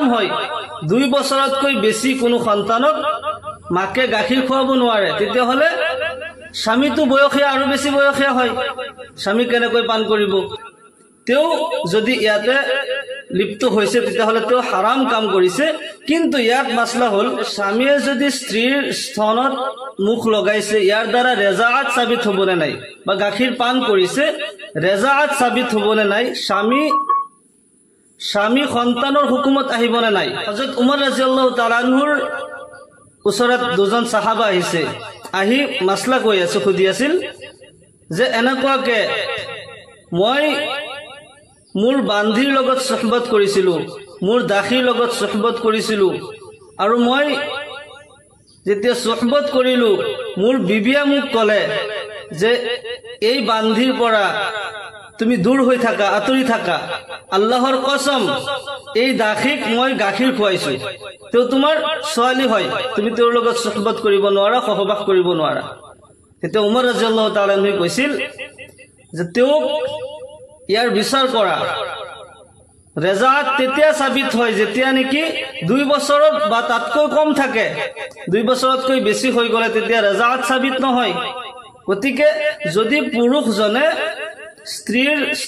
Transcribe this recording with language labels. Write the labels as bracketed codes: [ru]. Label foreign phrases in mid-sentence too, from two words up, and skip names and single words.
[as] হয় 2 বছৰতকৈ বেছি কোনো সন্তানক মাকে গাখীৰ খুৱাব নোৱাৰে তেতিয়া হলে স্বামীটো বয়সীয়া আৰু বেছি বয়সীয়া হয় স্বামী কেনেকৈ পান কৰিব তেও যদি ইয়াতে লিপ্ত হৈছে তেতিয়া হলে তেও হারাম কাম কৰিছে কিন্তু ইয়াত মাসলা হল স্বামীয়ে যদি স্ত্ৰীৰ স্তনত মুখ লগাইছে ইয়াৰ দ্বাৰা ৰেজাআত সাবিত হ'বনে নাই বা গাখীৰ পান কৰিছে ৰেজাআত সাবিত হ'বনে নাই স্বামী সন্তানৰ হুকুমত আহিবনে নাই হযরত উমৰ [ar] رضي الله تعالى عنه [as] ওচৰত দুজন সাহাবা আহিছে আহি মাসলা কৈ আছে খুদি আছিল যে এনেকুৱাকে মই মোৰ বান্ধীৰ লগত সুহবত কৰিছিলো মোৰ দাখীৰ লগত সুহবত কৰিছিলো আৰু মই যেতিয়া সুহবত কৰিলো মোৰ বিবিয়া মোক কলে যে এই বান্ধীৰ পৰা তুমি দূৰ হৈ থাকা আতৰি থাকা আল্লাহৰ কসম এই দাখীক মই গাখীৰ খুৱাইছো তো তোমাৰ ছোৱালী হয় তুমি তেওঁৰ লগত সুহবত কৰিব নোৱাৰা সহবাস কৰিব নোৱাৰা তেতিয়া উমৰ [ar] رضي الله تعالى عنه [as] কৈছিল যে তেওঁক ইয়াৰ বিচাৰ কৰা ৰেজাআত তেতিয়া সাবিত হয় যেতিয়া নেকি 2 বছৰত বা তাতকৈ কম থাকে 2 বছৰতকৈ বেছি হৈ গলে তেতিয়া ৰেজাআত সাবিত নহয় গতিকে যদি পুৰুষজনে স্ত্ৰীৰ